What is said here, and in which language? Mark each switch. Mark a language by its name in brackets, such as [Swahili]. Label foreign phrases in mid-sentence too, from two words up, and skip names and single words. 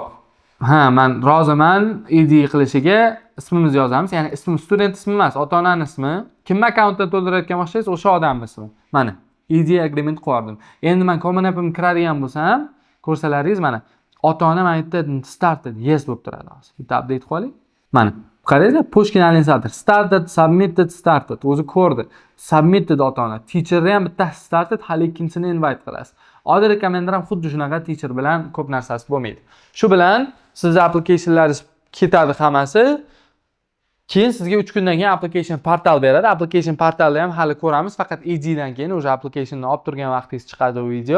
[Uzbek] Men roziman id qilishiga ismimizni yozamiz. Ya'ni ism student ismi emas, ota-onaning ismi. Kim akkauntdan to'ldirayotgan bo'lsangiz, o'sha odamning ismi. Mana [English] id agreement [Uzbek] qo'yardim. Endi men Common App'im kiradigan bo'lsam, ko'rsalaringiz mana ota-ona mana bu yerda [English] started yes [Uzbek] bo'lib turadi hozir. Bitta update qiling. Mana qaranglar, Pushkin Alexander [English] started, submitted, started. [Uzbek] O'zi ko'rdi. Submitted ota-ona. Teacherni ham bitta started, hali ikkinchisini invite qilasiz. Oddiy recommender ham xuddi shunaqa teacher bilan ko'p narsasi bo'lmaydi. Shu bilan sizning applicationlaringiz ketadi hammasi. Keyin sizga 3 kundan keyin [English] application portal [Uzbek] beradi. [English] Application portalda [Uzbek] ham hali ko'ramiz. Faqat id dan keyin o'sha applicationni olib turgan vaqtingiz chiqadi u video.